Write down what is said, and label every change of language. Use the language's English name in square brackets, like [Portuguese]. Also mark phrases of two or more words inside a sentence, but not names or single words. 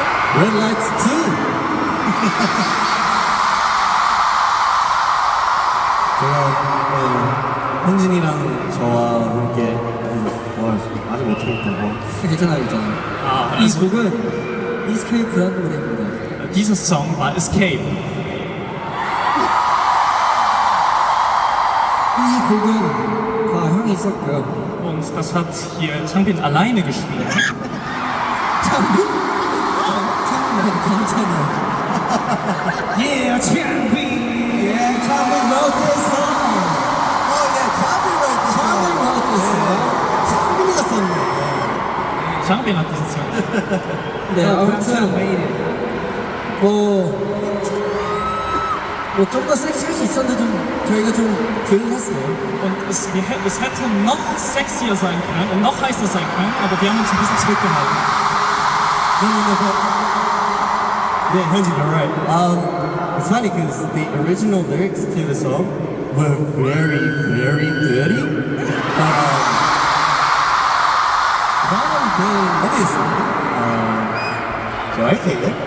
[English] Red lights too. [Korean] 제가 현진이랑 저와 함께 아직 어떻게 했던 괜찮아요, 괜찮아요. 이 곡은 Escape라는 노래입니다. [German] Dieser Song war Escape. [Korean] 이 곡은 다 형이 썼고요. [German] Und das hat hier Changbin alleine geschrieben. [Korean] 창빈? 창빈 괜찮아요. [English] Yeah, Changbin! Yeah, Changbin wrote this song. Oh yeah, Changbin wrote this song. [Korean] 창빈이가 썼네. [German] Changbin hat diesen Song. [Korean] 네, 아무튼 좀 더 섹시할 수 있었는데 저희가 좀 덜 했어요. [German] Und es hätte noch sexier sein können und noch heißer sein können, aber wir haben uns ein bisschen zurückgehalten. [English] Yeah, Hyunjin, you're right. It's funny because the original lyrics to the song were very, very dirty. But I think it's so I take it.